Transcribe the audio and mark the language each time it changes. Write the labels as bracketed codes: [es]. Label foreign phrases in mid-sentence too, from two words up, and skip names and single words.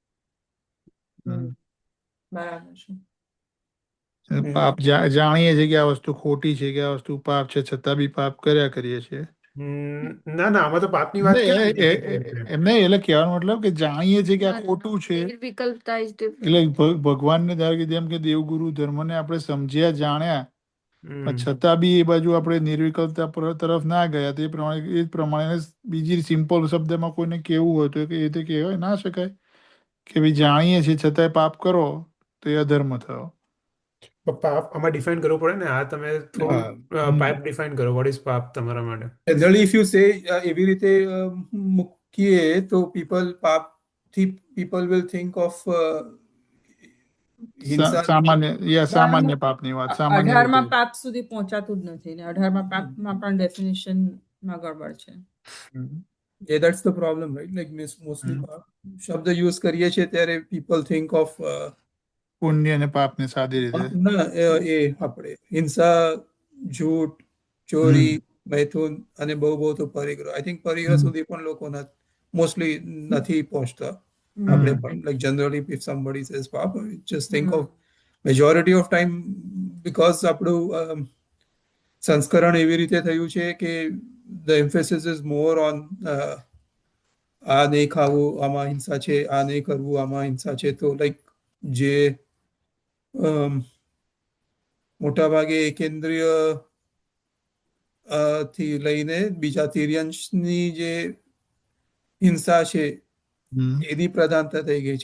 [gu] બરાબર છે. પાપ જાણીએ છીએ કે આ વસ્તુ ખોટી છે, કે આ વસ્તુ પાપ છે, છતાં બી પાપ કર્યા કરીએ છીએ. ના ના, આમાં તો પાપની વાત ક્યાં આવી? એમ નહીં, એટલે કહેવાનો મતલબ કે જાણીએ છીએ કે આ ખોટું છે, [en] નિર્વિકલ્પતા is different. [gu] એટલે ભગવાનને ધારો કે જેમ કે દેવગુરુ ધર્મને આપણે સમજ્યા, જાણ્યા, પણ છતાં બી એ બાજુ આપણે નિર્વિકલ્પતા તરફ ના ગયા. તો એ પ્રમાણે બીજી સિમ્પલ શબ્દમાં કોઈને કેવું હોય તો એ રીતે કહેવાય ના શકાય કે ભાઈ જાણીએ છીએ છતાંય પાપ કરો તો એ અધર્મ થયો. પાપ આમાં ડિફાઇન કરવું પડે ને. આ તમે થોડું પાપ ડિફાઇન કરો. [en] What is [gu] પાપ તમારા માટે? [en] Generally if you say [gu] એવી રીતે મૂકીએ તો [en] people will think of [gu] સામાન્ય પાપની વાત. 18માં પાપ સુધી પહોંચાતું જ નથી ને 18માં પાપમાં પણ ડેફિનેશન માં ગડબડ છે. [en] Yeah, that's the problem, right? Like mostly [gu] શબ્દ યુઝ કરીએ છીએ ત્યારે [en] people think of [gu] પુણ્ય અને પાપને સાદી રીતે. ના એ આપણે હિંસા, જૂઠ, ચોરી, મૈથુન અને બહુ બહુ તો પરિગ્રહ. [en] I think [gu] પરિગ્રહ સુધી પણ લોકો મોસ્ટલી નથી પહોંચતા. આપણે પણ [en] like generally if somebody says [gu] પાપ, [en] just think of majority of time because [gu] આપણું સંસ્કરણ એવી રીતે થયું છે કે [en] the emphasis is more on [gu] આ નહીં ખાવું આમાં હિંસા છે, આ નહીં કરવું આમાં હિંસા છે. તો લાઈક જે મોટા ભાગે એકેન્દ્રિય થી લઈને બીજા તિર્યંશની જે હિંસા છે એની પ્રધાનતા થઈ ગઈ છે.